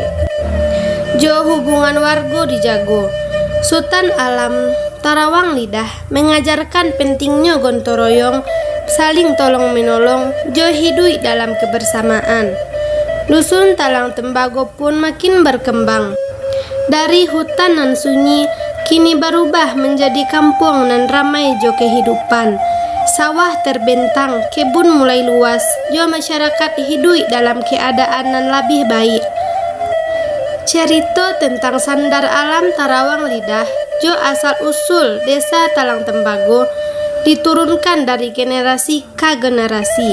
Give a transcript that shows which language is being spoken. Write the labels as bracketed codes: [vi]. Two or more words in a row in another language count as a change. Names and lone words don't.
[min] Jo hubungan warga dijago. [id] Sultan Alam Tarawang Lidah mengajarkan pentingnya gotong royong, saling tolong menolong, jo hidup dalam kebersamaan. Dusun Talang Tembago pun makin berkembang. Dari hutan nan sunyi, kini berubah menjadi kampung nan ramai jo kehidupan. Sawah terbentang, kebun mulai luas, jo masyarakat hidup dalam keadaan nan lebih baik. Cerita tentang Sandar Alam Tarawang Lidah, jo asal-usul desa Talang Tembago, diturunkan dari generasi ke generasi.